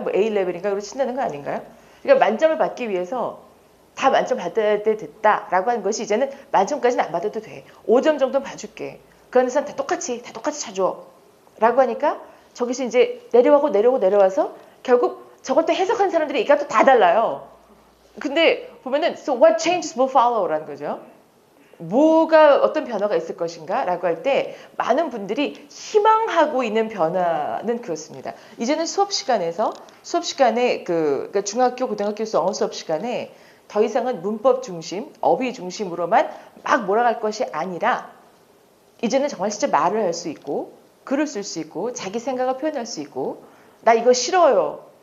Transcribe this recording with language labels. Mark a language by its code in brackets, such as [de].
[ko] 뭐 A 레벨인가 그로 친다는 거 아닌가요? 그러니까 만점을 받기 위해서 다 만점 받아야 때 됐다라고 하는 것이 이제는 만점까지는 안 받아도 돼. 5점 정도는 봐줄게. 그 안에서는 다 똑같이 쳐줘. 라고 하니까 저기서 이제 내려와서 결국 저걸 또 해석한 사람들의 얘기가 또 다 달라요. 근데 보면은 [en] so what changes will follow [ko] 라는 거죠. 뭐가 어떤 변화가 있을 것인가 라고 할 때 많은 분들이 희망하고 있는 변화는 그렇습니다. 이제는 수업 시간에 그러니까 중학교, 고등학교 영어 수업 시간에 더 이상은 문법 중심, 어휘 중심으로만 막 몰아갈 것이 아니라 이제는 정말 진짜 말을 할 수 있고 글을 쓸 수 있고 자기 생각을 표현할 수 있고 나 이거 싫어요.